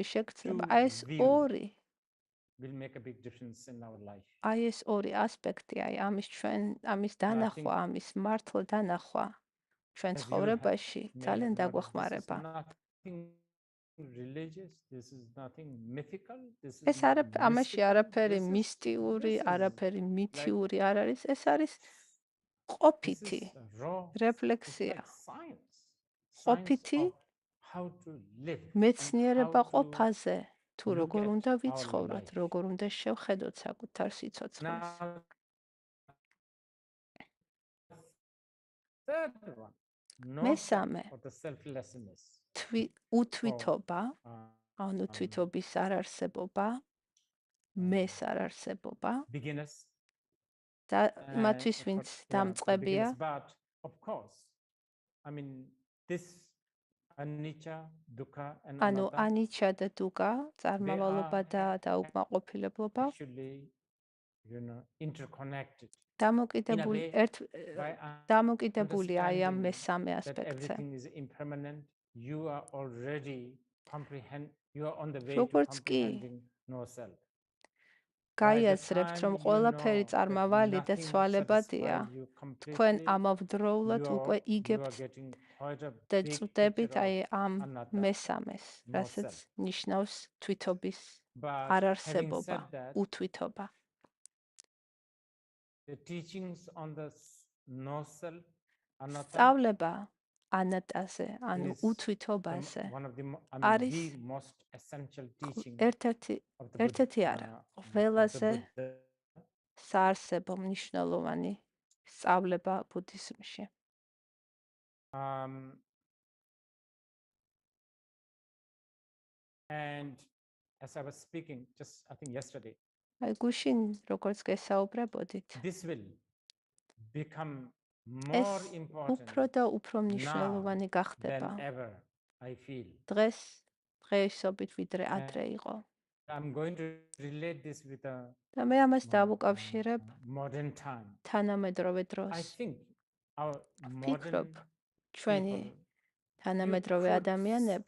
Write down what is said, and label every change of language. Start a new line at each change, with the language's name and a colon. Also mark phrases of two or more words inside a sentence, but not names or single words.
English: two
Georgian: შეგრძნება. აი ეს
English: views
Georgian: ორი,
English: will make a big difference in our life.
Georgian: აი ეს ორი ასპექტი, აი ამის
English: think
Georgian: დანახვა, ამის მართლა დანახვა ჩვენ
English: as you
Georgian: ცხოვრებაში
English: may
Georgian: ძალიან
English: have noticed, this is
Georgian: დაგვეხმარება.
English: nothing religious, this is nothing mythical, this is
Georgian: ეს
English: not
Georgian: ამაში
English: mystical,
Georgian: არაფერი
English: this is
Georgian: მისტიური,
English: this is
Georgian: არაფერი
English: like
Georgian: მითიური არ არის, ეს არის
English: this
Georgian: ყოფითი
English: is raw, it's
Georgian: რეფლექსია,
English: like science
Georgian: ყოფითი
English: of how to live and
Georgian: მეცნიერება
English: how to
Georgian: ყოფაზე, თუ
English: look
Georgian: როგორ
English: at
Georgian: უნდა
English: our
Georgian: ვიცხოვროთ,
English: life.
Georgian: როგორ უნდა შევხედოთ საკუთარ სიცოცხლეს.
English: Now, third one, no
Georgian: მესამე,
English: for the selflessness,
Georgian: უთვითობა, ანუ თვითობის არ არსებობა, მეს არ არსებობა
English: beginners
Georgian: და იმათვის, ვინც
English: for
Georgian: დამწყებია,
English: beginners, but of course, I mean, this anicca, dukkha and
Georgian: ანუ
English: anatta
Georgian: ანიჩა და დუგა, წარმავალობა და დაუკმაყოფილებლობა
English: actually, interconnected in a
Georgian: დამოკიდებული
English: way by
Georgian: დამოკიდებულია აი ამ
English: understanding
Georgian: მესამე
English: that
Georgian: ასპექტზე.
English: everything is impermanent. You are already you are on the way to
Georgian: როგორც კი
English: comprehending no self.
Georgian: გაიაცრებთ, რომ ყველაფერი წარმავალი და ცვალებადია, თქვენ ამავდროულად უკვე იგებთ და წვდებით აი ამ მესამეს, რასაც ნიშნავს თვითობის არ არსებობა, უთვითობა.
English: The teachings on the no self, anatta,
Georgian: სწავლება ანატაზე, ანუ
English: is
Georgian: უთვითობაზე
English: one of the
Georgian: არის
English: the most essential teaching
Georgian: ერთ-ერთი არა, ყველაზე საარსებო მნიშვნელოვანი სწავლება ბუდიზმში.
English: And as I was speaking just I think yesterday,
Georgian: აი გუშინ როგორც გესაუბრებოდით,
English: this will become
Georgian: ეს
English: more important
Georgian: უფრო და უფრო
English: now
Georgian: მნიშვნელოვანი
English: than
Georgian: გახდება.
English: ever I feel.
Georgian: დღეისობით ვიდრე ადრე იყო.
English: I'm going to relate this with a
Georgian: და მე ამას დავუკავშირებ
English: modern time.
Georgian: თანამედროვე
English: I
Georgian: დროს.
English: think our
Georgian: ვფიქრობ,
English: modern
Georgian: ჩვენი
English: people,
Georgian: თანამედროვე ადამიანები,